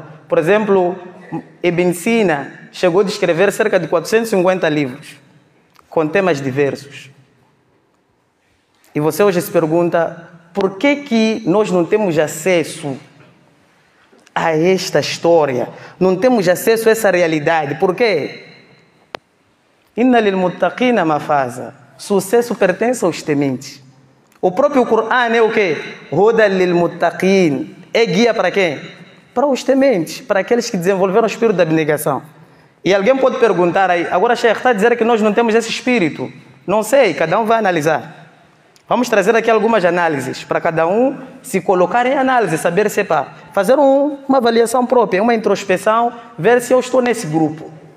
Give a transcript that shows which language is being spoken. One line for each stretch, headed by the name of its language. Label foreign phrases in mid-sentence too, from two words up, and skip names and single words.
Portuguese: Por exemplo, Ibn Sina chegou a escrever cerca de 450 livros, com temas diversos. E você hoje se pergunta, por que nós não temos acesso a esta história? Não temos acesso a essa realidade? Por quê?
Arabic: إن للمتقين مفازا.
Portuguese: Sucesso pertence aos tementes. O próprio Corão é o quê?
Arabic: هدى للمتقين.
Portuguese: É guia para quem? Para os tementes, para aqueles que desenvolveram o espírito da abnegação. E alguém pode perguntar aí, agora Sheikh, está a dizer que nós não temos esse espírito? Não sei, cada um vai analisar. Vamos trazer aqui algumas análises, para cada um se colocar em análise, saber se é para fazer uma avaliação própria, uma introspeção, ver se eu estou nesse grupo.